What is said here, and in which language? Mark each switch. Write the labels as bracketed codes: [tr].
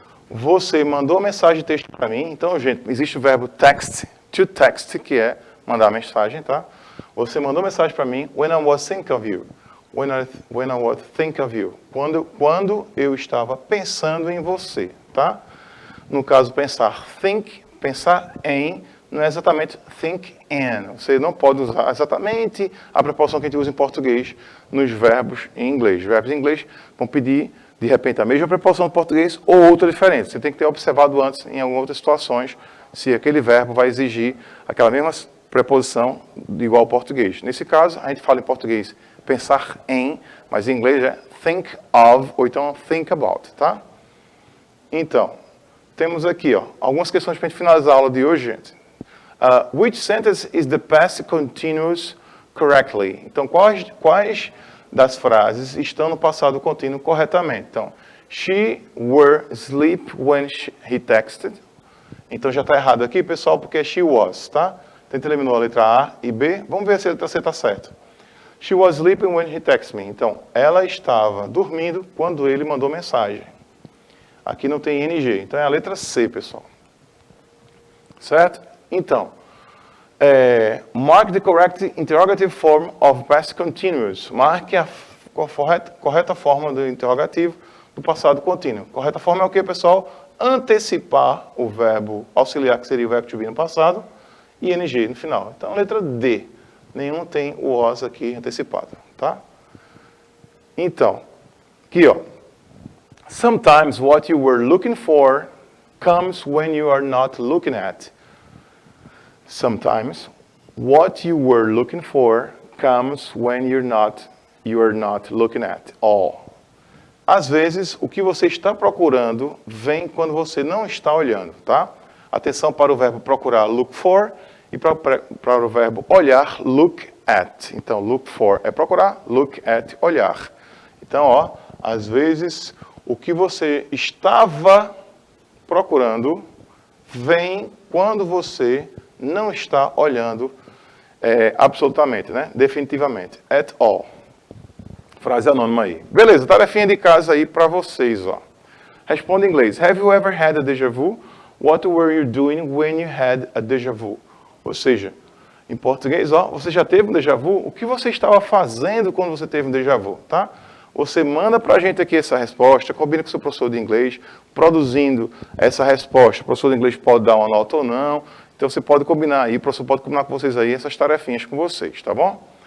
[pt] Você mandou mensagem de texto para mim. Então, gente, existe o verbo text, to text, que é mandar mensagem, tá? Você mandou mensagem para mim [en] when I was think of you. When I would think of you. [pt] Quando eu estava pensando em você, tá? No caso, pensar em, não é exatamente think in. Você não pode usar exatamente a proporção que a gente usa em português nos verbos em inglês. Verbos em inglês vão pedir, de repente, a mesma proporção do português ou outra diferente. Você tem que ter observado antes, em algumas outras situações, se aquele verbo vai exigir aquela mesma preposição igual ao português. Nesse caso, a gente fala em português pensar em, mas em inglês é think of, ou então think about, tá? Então, temos aqui, ó, algumas questões para a gente finalizar a aula de hoje, gente. [en] Which sentence is the past continuous correctly? [pt] Então, quais das frases estão no passado contínuo corretamente? [en] Então, she were asleep when he texted. [pt] Então, já está errado aqui, pessoal, porque é she was, tá? Então, eliminou a letra A e B. Vamos ver se a letra C está certa. [en] She was sleeping when he texted me. [pt] Então, ela estava dormindo quando ele mandou mensagem. Aqui não tem ING, então é a letra C, pessoal. Certo? [en] Então, mark the correct interrogative form of past continuous. [pt] Marque a correta forma do interrogativo do passado contínuo. Correta forma é o que, pessoal? Antecipar o verbo auxiliar, que seria o verbo to be no passado, e ING no final. Então, a letra D. Nenhum tem o was aqui antecipado, tá? Então, aqui, ó. [en] Sometimes what you were looking for comes when you are not looking at. Sometimes what you were looking for comes when you are not looking at all. [pt] Às vezes, o que você está procurando vem quando você não está olhando, tá? Atenção para o verbo procurar, look for, e para o verbo olhar, look at. Então, look for é procurar, look at, olhar. Então, ó, às vezes, o que você estava procurando vem quando você não está olhando absolutamente, né? Definitivamente. At all. Frase anônima aí. Beleza, tarefinha de casa aí para vocês, ó. Responda em inglês. [en] Have you ever had a déjà vu? What were you doing when you had a déjà vu? [pt] Ou seja, em português, ó, você já teve um déjà vu? O que você estava fazendo quando você teve um déjà vu, tá? Você manda para a gente aqui essa resposta, combina com o seu professor de inglês, produzindo essa resposta. O professor de inglês pode dar uma nota ou não, então você pode combinar aí, o professor pode combinar com vocês aí essas tarefinhas com vocês, tá bom?